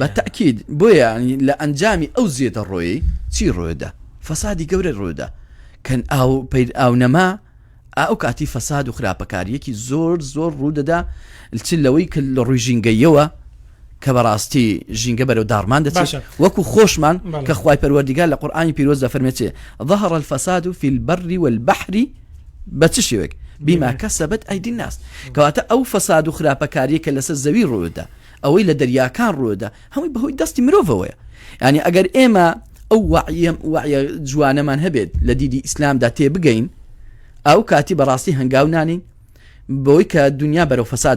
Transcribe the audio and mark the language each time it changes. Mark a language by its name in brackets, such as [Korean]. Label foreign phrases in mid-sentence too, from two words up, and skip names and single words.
[Central Kurdish] بەتەکید بۆیە لە ئەنجامی ئەو زێدەڕۆیی چی ڕۆیدا فەسادی گەورە ڕۆیدا کەن ئاو نەما ئەو کاتی فەساد و خراپەکاریەکی زۆر زۆر ڕوودەدا چ لەوەی کە لە ڕووی ژینگەیەوە کە بەڕاستی ژینگە بەرەو داڕمان دەچێت وەکو خۆشمان کە خوای پەروەردیگار لە قورآانی پیرۆز دەفەرمێت [Arabic] ظهر الفساد في البر والبحر [Central Kurdish] بە چ شێوەیەک [Arabic] بما كسبت أيدي الناس [Central Kurdish] کەواتە ئەو فەساد و خراپەکاریە کە لەسەر زەوی ڕۆیدا ئەوەی لە دەریاکان ڕۆیدا هەمووی بەهۆی دەستی مرۆڤەوەیە ینی ئەگەر ئێمە ئەو وعیە جوانەمان هەبێت لە دیدی ئیسلامدا تێبگەین ئەو کاتی بەڕاستی هەنگاو نانین بۆی کە دنیا بەرەو فەساد